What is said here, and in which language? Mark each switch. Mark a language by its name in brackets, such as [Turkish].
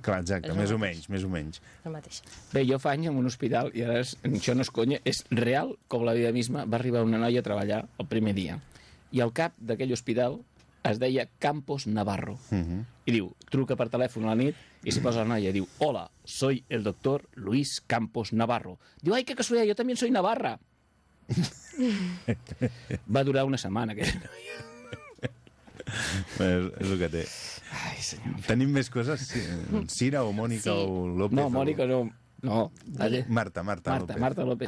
[Catalan] clar, exacte, més o menys, més o menys. El mateix. Bé, jo fa anys en un hospital, i ara és, això no és conya, és real com [Spanish] la vida misma, [Catalan] va arribar una noia a treballar el primer dia. I al cap d'aquell hospital es deia Campos Navarro. I diu, truca per telèfon a la nit i s'hi posa la noia. [Spanish] Diu, hola, soy el doctor Luis Campos Navarro. [Catalan] Diu, ai, que casualitat, jo també soy Navarra. Va durar una setmana, aquella noia. Bé, és el que té. Ai, senyor. Tenim més coses? Cira o Mònica sí. O López? No, Mònica o... no. No. Marta López.